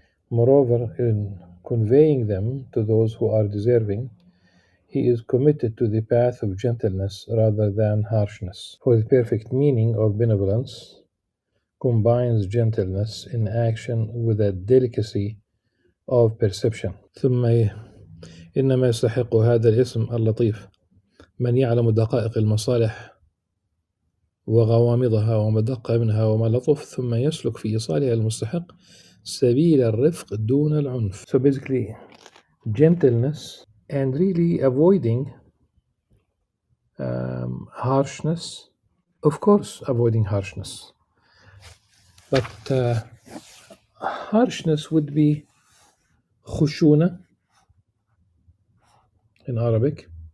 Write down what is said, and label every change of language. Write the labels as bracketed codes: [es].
[en] Moreover, in conveying them to those who are deserving, he is committed to the path of gentleness rather than harshness. For the perfect meaning of benevolence combines gentleness in action with a delicacy of perception. [ar] ثم إنما يستحق هذا الاسم اللطيف من يعلم دقائق المصالح وغوامضها ومدق منها وما لطف ثم يسلك في إيصالها المستحق سبيل الرفق دون العنف. [en] So basically, gentleness and really avoiding harshness. Of course, avoiding harshness. But harshness would be khushuna in Arabic.